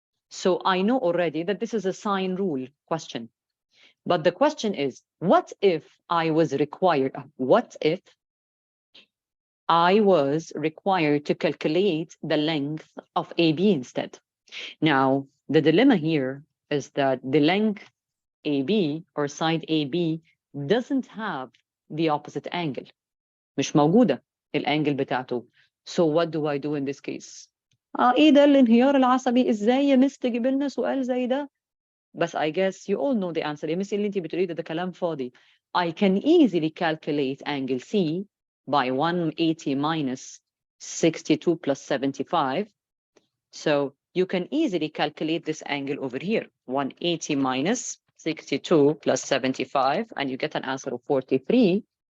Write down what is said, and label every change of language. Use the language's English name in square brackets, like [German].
[English] So I know already that this is a sine rule question. But the question is, what if I was required to calculate the length of AB instead? Now, the dilemma here is that the length AB or side AB doesn't have the opposite angle. [Arabic] مش موجودة الانجل بتاعته. [English] So what do I do in this case? [Arabic] ايه ده الانهيار العصبي؟ ازاي يا مس تجيب لنا سؤال زي ده؟ بس [English] I guess you all know the answer. [Arabic] يا مس اللي انت بتقوليه ده كلام فاضي. [English] I can easily calculate angle C by 180 minus 62 plus 75. So you can easily calculate this angle over here, 180 minus 62 plus 75, and you get an answer of 43.